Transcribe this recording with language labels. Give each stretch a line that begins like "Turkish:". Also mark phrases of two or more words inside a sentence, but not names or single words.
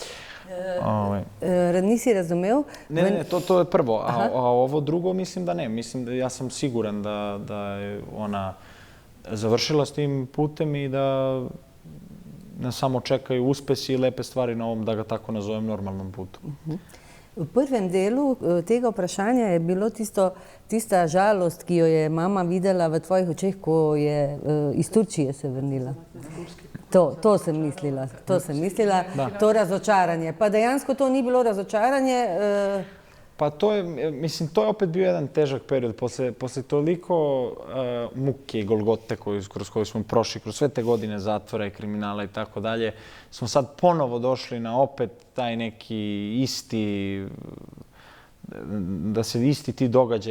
Slovenian: Nisi razumel?
Serbian: Ne, to je prvo. A ovo drugo mislim da ne. Mislim da ja sam siguran da je ona završila s tim putem i da nas samo čekaju uspesi i lepe stvari na ovom, da ga tako nazovem, normalnom putu.
Slovenian: V prvem delu tega vprašanja je bilo tista žalost, ki jo je mama videla v tvojih očeh, ko je iz Turčije se vrnila. To sem mislila, to razočaranje. Pa dejansko to ni bilo razočaranje.
Serbian: Pa to je opet bio jedan težak period. Posle toliko muke i golgote kroz koju smo prošli, kroz sve te godine zatvora i kriminala i tako dalje, smo sad ponovo došli na opet taj neki isti, da se isti ti događaji